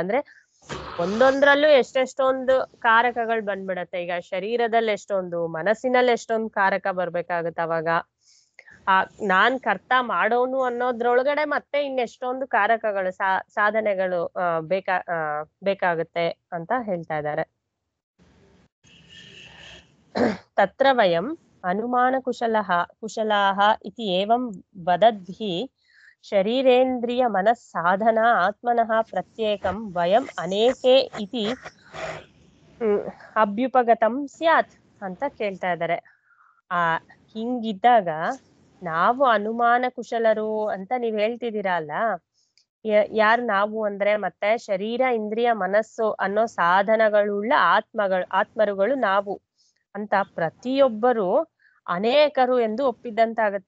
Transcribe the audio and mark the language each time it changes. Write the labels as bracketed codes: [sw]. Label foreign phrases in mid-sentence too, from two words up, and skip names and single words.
[kn] ಅಂದ್ರೆ ಒಂದೊಂದ್ರಲ್ಲೂ ಎಷ್ಟೆಷ್ಟೊಂದು ಕಾರಕಗಳು ಬಂದ್ಬಿಡತ್ತೆ. ಈಗ ಶರೀರದಲ್ಲಿ ಎಷ್ಟೊಂದು, ಮನಸ್ಸಿನಲ್ಲಿ ಎಷ್ಟೊಂದು ಕಾರಕ ಬರ್ಬೇಕಾಗತ್ತೆ. ಅವಾಗ ನಾನ್ ಕರ್ತ ಮಾಡೋನು ಅನ್ನೋದ್ರೊಳಗಡೆ ಮತ್ತೆ ಇನ್ನೆಷ್ಟೊಂದು ಕಾರಕಗಳು ಸಾಧನೆಗಳು ಬೇಕಾಗುತ್ತೆ ಅಂತ ಹೇಳ್ತಾ ಇದ್ದಾರೆ. [sa] ತತ್ರ ವಯಂ ಅನುಮಾನ ಕುಶಲಾಹ ಇತಿ ಏವಂ ವದದ್ಭಿ ಶರೀರೇಂದ್ರಿಯ ಮನಸ್ ಸಾಧನ ಆತ್ಮನಃ ಪ್ರತ್ಯೇಕಂ ವಯಂ ಅನೇಕೆ ಇತಿ ಅಭ್ಯುಪಗತಂ ಸ್ಯಾತ್ [kn] ಅಂತ ಕೇಳ್ತಾ ಇದ್ದಾರೆ. ಹಿಂಗಿದ್ದಾಗ ನಾವು ಅನುಮಾನ ಕುಶಲರು ಅಂತ ನೀವ್ ಹೇಳ್ತಿದ್ದೀರಲ್ಲ, ಯಾರು ನಾವು ಅಂದ್ರೆ ಮತ್ತೆ ಶರೀರ ಇಂದ್ರಿಯ ಮನಸ್ಸು ಅನ್ನೋ ಸಾಧನಗಳುಳ್ಳ ಆತ್ಮರುಗಳು ನಾವು ಅಂತ ಪ್ರತಿಯೊಬ್ಬರು ಅನೇಕರು ಎಂದು ಒಪ್ಪಿದ್ದಂತಾಗತ್ತೆ.